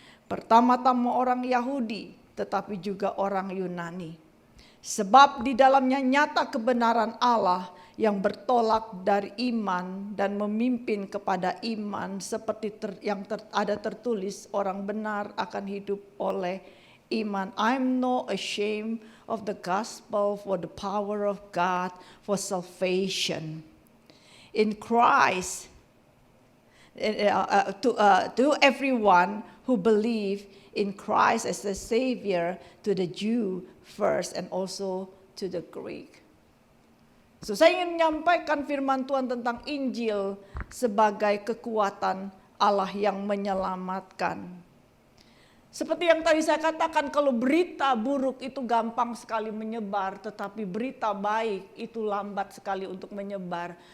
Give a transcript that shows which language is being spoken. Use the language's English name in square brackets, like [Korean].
[Indonesian] Pertama-tama orang Yahudi, tetapi juga orang Yunani. Sebab di dalamnya nyata kebenaran Allah yang bertolak dari iman dan memimpin kepada iman, seperti ada tertulis, orang benar akan hidup oleh iman. [English] I'm not ashamed of the gospel, for the power of God for salvation in Christ to everyone who believe in Christ as the Savior, to the Jew first and also to the Greek. [Indonesian] So saya ingin menyampaikan firman Tuhan tentang Injil sebagai kekuatan Allah yang menyelamatkan. Seperti yang tadi saya katakan, kalau berita buruk itu gampang sekali menyebar, tetapi berita baik itu lambat sekali untuk menyebar.